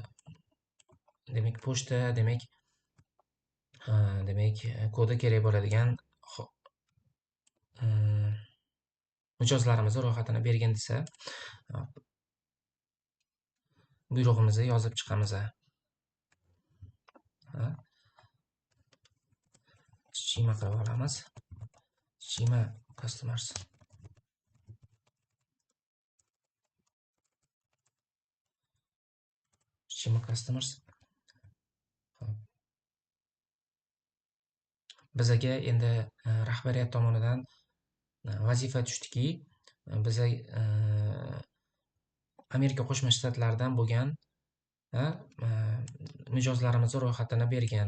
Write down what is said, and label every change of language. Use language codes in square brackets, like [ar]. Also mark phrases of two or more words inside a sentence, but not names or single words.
[uz] Demak, pochta, demak kodi kerak bo'ladigan mijozlarimizni ro'yxatini bergin desa, buyrug'imizni yozib chiqamiz. Schema qilib olamiz. [en] Schema customers. Schema customers. [uz] Bizga endi rahbariyat tomonidan vazifa tushdiki, biz Amerika Qo'shma Shtatlaridan bo'lgan mijozlarimizni ro'yxatini bergan.